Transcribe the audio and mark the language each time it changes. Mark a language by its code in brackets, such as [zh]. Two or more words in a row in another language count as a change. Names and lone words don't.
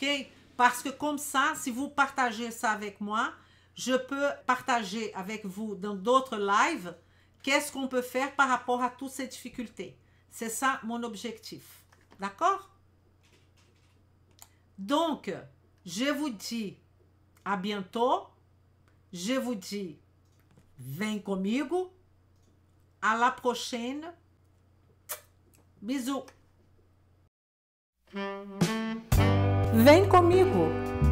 [fr] Parce que comme ça, si vous partagez ça avec moi, je peux partager avec vous dans d'autres lives qu'est-ce qu'on peut faire par rapport à toutes ces difficultés. C'est ça mon objectif. D'accord? Donc, je vous dis à bientôt. Je vous dis, [pt] vem comigo. [fr] À la prochaine. Bisous. [pt] Vem comigo.